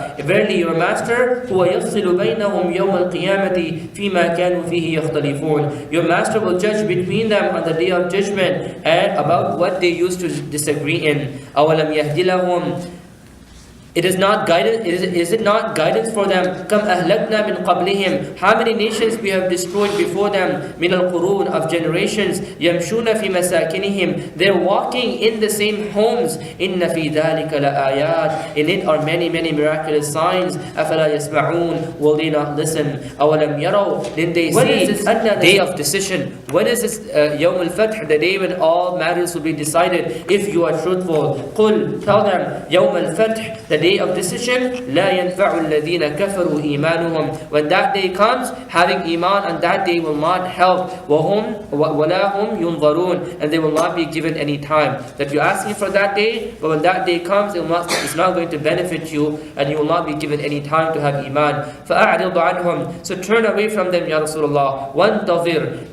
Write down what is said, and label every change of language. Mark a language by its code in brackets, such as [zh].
[en] Verily your master, [ar] هُوَ يَفْصِلُ بَيْنَهُمْ يَوْمَ الْقِيَامَةِ فِيمَا كَانُوا فِيهِ يَخْتَلِفُونَ. [en] Your master will judge between them on the day of judgment and about what they used to disagree in. [ar] أَوَلَمْ يَهْدِ لَهُمْ. [en] Is it not guidance for them? [ar] كَمْ أَهْلَكْنَا مِنْ قَبْلِهِمْ. [en] How many nations we have destroyed before them? [ar] مِنَ الْقُرُونَ. [en] Of generations. [ar] يَمْشُونَ فِي مَسَاكِنِهِمْ. [en] They're walking in the same homes. [ar] إِنَّ فِي ذَلِكَ لَآيَاتٍ. [en] In it are many, many miraculous signs. [ar] أَفَلَا يَسْمَعُونَ. [en] Will they not listen? [ar] أَوَلَمْ يَرَوْا. [en] Didn't they see? When is this day of decision? When is this [ar] يَوْمُ الْفَتْحِ, [en] the day when all matters will be decided? If you are truthful, قُلْ. Tell them, [ar] يَوْمُ الْفَتْحِ, [en] the day of decision. [ar] لا ينفع الذين كفروا إيمانهم. [en] When that day comes, having iman on that day will not help. [ar] وهم ولا هم ينظرون. [en] And they will not be given any time. That you're asking for that day, but when that day comes, it's not going to benefit you, and you will not be given any time to have iman. [ar] فأعرض عنهم. [en] So turn away from them, Ya Rasulullah. [ar] وانتظر.